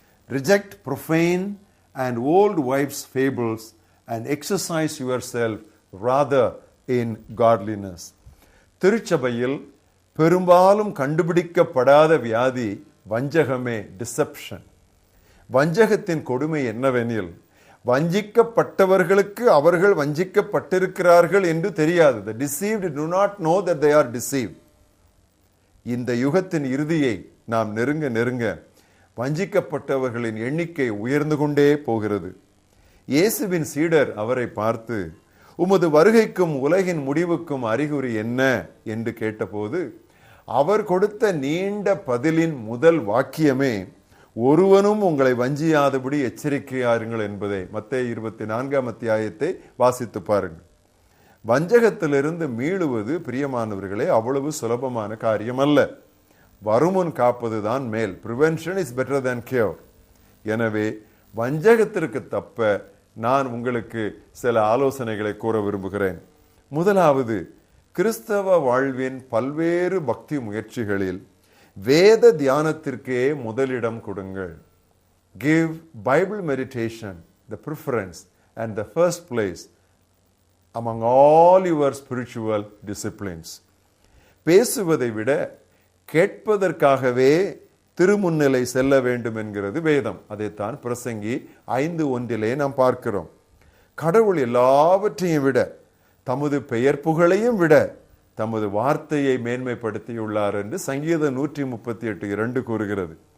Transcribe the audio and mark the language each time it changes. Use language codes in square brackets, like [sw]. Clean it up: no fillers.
[en] Reject profane and old wives' fables and exercise yourself rather in godliness. [ta] திருச்சபையில் பெரும்பாலும் கண்டுபிடிக்கப்படாத வியாதி வஞ்சகமே, deception. வஞ்சகத்தின் கொடுமை என்னவெனில், வஞ்சிக்கப்பட்டவர்களுக்கு அவர்கள் வஞ்சிக்கப்பட்டிருக்கிறார்கள் என்று தெரியாது. [en] The deceived do not know that they are deceived. [ta] இந்த யுகத்தின் இறுதியை நாம் நெருங்க நெருங்க வஞ்சிக்கப்பட்டவர்களின் எண்ணிக்கை உயர்ந்து கொண்டே போகிறது. இயேசுவின் சீடர் அவரை பார்த்து, உமது வருகைக்கும் உலகின் முடிவுக்கும் அறிகுறி என்ன என்று கேட்டபோது அவர் கொடுத்த நீண்ட பதிலின் முதல் வாக்கியமே, ஒருவனும் உங்களை வஞ்சியாதபடி எச்சரிக்கையாருங்கள் என்பதை. மத்தேயு 24ஆம் அத்தியாயத்தை வாசித்து பாருங்கள். வஞ்சகத்திலிருந்து மீளுவது பிரியமானவர்களே அவ்வளவு சுலபமான காரியம் அல்ல. வருமுன் காப்பதுதான் மேல். [en] Prevention is better than cure. [ta] எனவே வஞ்சகத்திற்கு தப்ப நான் உங்களுக்கு சில ஆலோசனைகளை கூற விரும்புகிறேன். முதலாவது, கிறிஸ்தவ வாழ்வின் பல்வேறு பக்தி முயற்சிகளில் வேத தியானத்திற்கே முதலிடம் கொடுங்கள். [en] Give Bible meditation the preference and the first place among all your spiritual disciplines. [ta] பேசுவதை விட கேட்பதற்காகவே திருமுன்னிலை செல்ல வேண்டும் என்கிறது வேதம். அதைத்தான் பிரசங்கி 5:1 நாம் பார்க்கிறோம். கடவுள் எல்லாவற்றையும் விட, தமது பெயர் புகழையும் விட தமது வார்த்தையை மேன்மைப்படுத்தியுள்ளார் என்று சங்கீதம் 138:2 கூறுகிறது.